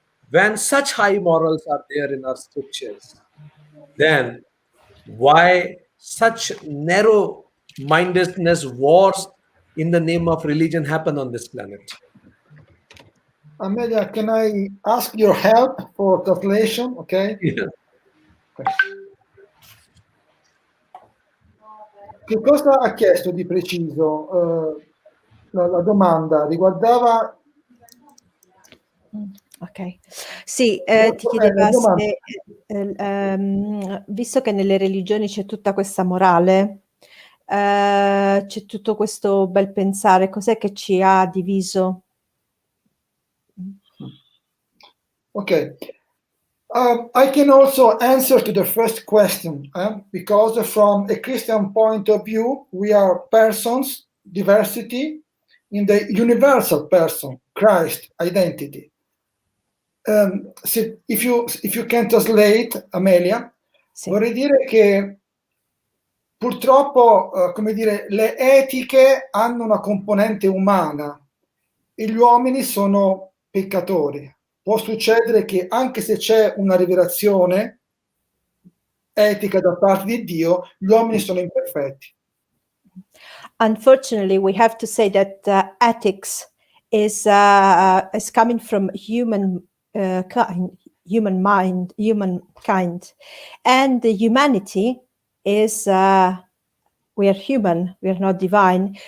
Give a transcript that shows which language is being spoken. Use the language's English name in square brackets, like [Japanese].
[English] When such high morals are there in our scriptures, then why such narrow-mindedness, wars in the name of religion happen on this planet? Amelia, can I ask your help for translation? Okay. Yeah. [Italian] Che cosa ha chiesto di preciso? La domanda riguardava... Ok, sì, ti la chiedeva domanda. se, visto che nelle religioni c'è tutta questa morale, c'è tutto questo bel pensare, cos'è che ci ha diviso? [English] Okay. I can also answer to the first question, because from a Christian point of view, we are persons, diversity, in the universal person, Christ, identity. If you can translate, Amelia, [Italian] Sì. vorrei dire che purtroppo, come dire, le etiche hanno una componente umana e gli uomini sono peccatori. Può succedere che anche se c'è una rivelazione etica da parte di Dio, gli uomini sono imperfetti. [English] Unfortunately, we have to say that ethics is coming from human humankind, and the humanity is we are human, we are not divine.